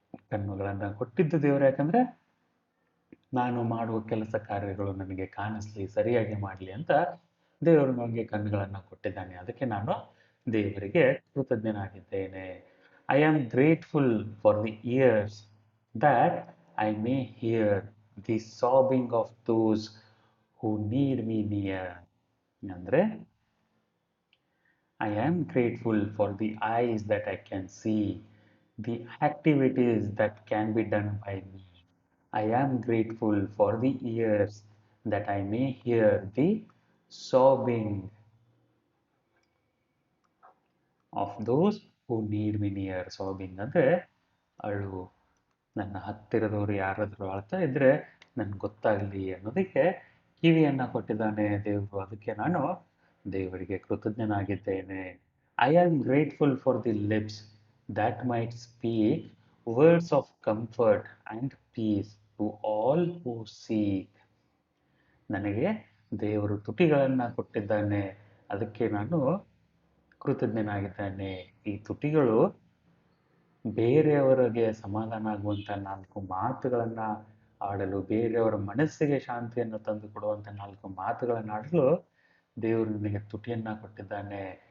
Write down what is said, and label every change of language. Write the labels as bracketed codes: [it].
[kn] ಕಣ್ಣುಗಳನ್ನು ಕೊಟ್ಟಿದ್ದು ದೇವರು, ಯಾಕಂದ್ರೆ ನಾನು ಮಾಡುವ ಕೆಲಸ ಕಾರ್ಯಗಳು ನನಗೆ ಕಾಣಿಸ್ಲಿ, ಸರಿಯಾಗಿ ಮಾಡಲಿ ಅಂತ ದೇವರು ನನಗೆ ಕಣ್ಣುಗಳನ್ನು ಕೊಟ್ಟಿದ್ದಾನೆ. ಅದಕ್ಕೆ ನಾನು ದೇವರಿಗೆ ಕೃತಜ್ಞನಾಗಿದ್ದೇನೆ. [en] I am grateful for the ears that I may hear the sobbing of those who need me near. ಅಂದರೆ I am grateful for the eyes that I can see, the activities that can be done by me. I am grateful for the ears that I may hear the sobbing of those who need me near. [kn] Sobbing ಅಂದರೆ ಅಳು. ನನ್ನ ಹತ್ತಿರದವರು ಯಾರಾದರೂ ಅಳ್ತಾ ಇದ್ರೆ ನನ್ಗೆ ಗೊತ್ತಾಗಲಿ ಅನ್ನೋದಕ್ಕೆ ಕಿವಿಯನ್ನು ಕೊಟ್ಟಿದ್ದಾನೆ ದೇವರು. ಅದಕ್ಕೆ ನಾನು ದೇವರಿಗೆ ಕೃತಜ್ಞನಾಗಿದ್ದೇನೆ. [en] I am grateful for the lips that might speak words of comfort and peace to all who seek. [kn] ನನಗೆ ದೇವರು ತುಟಿಗಳನ್ನು ಕೊಟ್ಟಿದ್ದಾನೆ, ಅದಕ್ಕೆ ನಾನು ಕೃತಜ್ಞನಾಗಿದ್ದೇನೆ. ಈ ತುಟಿಗಳು ಬೇರೆಯವರಿಗೆ ಸಮಾಧಾನ ಆಗುವಂಥ 4 ಮಾತುಗಳನ್ನು ಆಡಲು, ಬೇರೆಯವರ ಮನಸ್ಸಿಗೆ ಶಾಂತಿಯನ್ನು ತಂದು ಕೊಡುವಂಥ 4 ಮಾತುಗಳನ್ನು ಆಡಲು ದೇವರು ನನಗೆ ತುಟಿಯನ್ನು ಕೊಟ್ಟಿದ್ದಾನೆ.